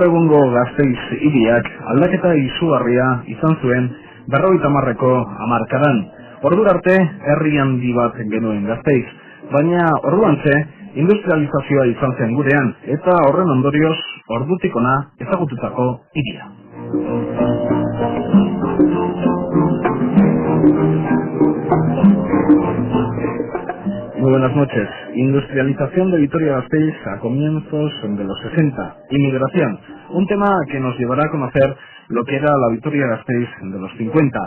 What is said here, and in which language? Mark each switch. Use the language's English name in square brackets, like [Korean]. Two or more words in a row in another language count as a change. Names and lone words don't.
[Basque] egungo Gasteiz hiriak aldaketa izugarria izan zuen 50ko hamarkadan. Ordura arte herri handi bat genuen Gasteiz, baina orduantxe industrializazioa izan zen gurean eta horren ondorioz ordutik hona ezagututako hiria. [Spanish] Muy buenas noches. Industrialización de Vitoria-Gasteiz a comienzos de los 60. Inmigración. Un tema que nos llevará a conocer lo que era la Vitoria-Gasteiz de los 50.